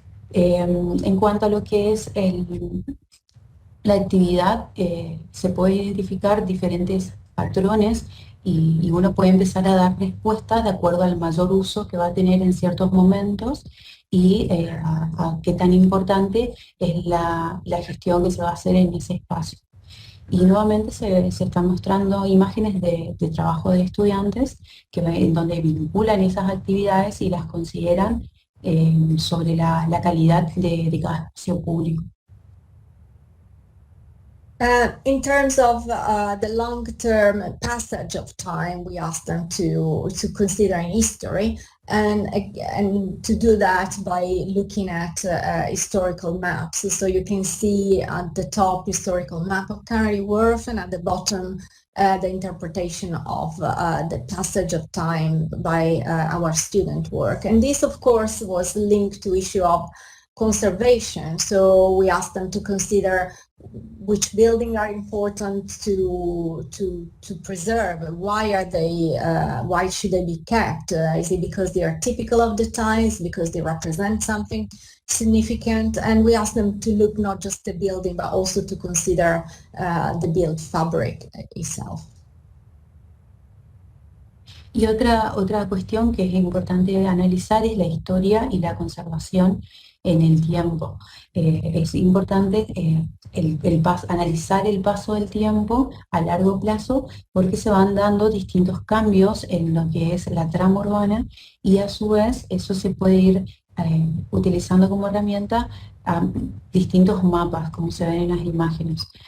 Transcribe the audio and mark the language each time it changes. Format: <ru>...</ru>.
<es>En cuanto a lo que es la actividad, se puede identificar diferentes patrones y uno puede empezar a dar respuestas de acuerdo al mayor uso que va a tener en ciertos momentos y a qué tan importante es la gestión que se va a hacer en ese espacio. Y nuevamente se están mostrando imágenes de trabajo de estudiantes en donde vinculan esas actividades y las consideran sobre la calidad de cada espacio público.</es> <en>In terms of the long-term passage of time, we asked them to consider in history, and to do that by looking at historical maps. So you can see at the top historical map of Canary Wharf, and at the bottom the interpretation of the passage of time by our student work. And this, of course, was linked to issue of conservation. So we asked them to consider which buildings are important to preserve. Why are they? Why should they be kept? Is it because they are typical of the times? Because they represent something significant? And we asked them to look not just the building, but also to consider the built fabric itself.</en> <es>Y otra cuestión que es importante analizar es la historia y la conservación en el tiempo. Es importante analizar el paso del tiempo a largo plazo, porque se van dando distintos cambios en lo que es la trama urbana, y a su vez eso se puede ir utilizando como herramienta a distintos mapas, como se ven en las imágenes.</es>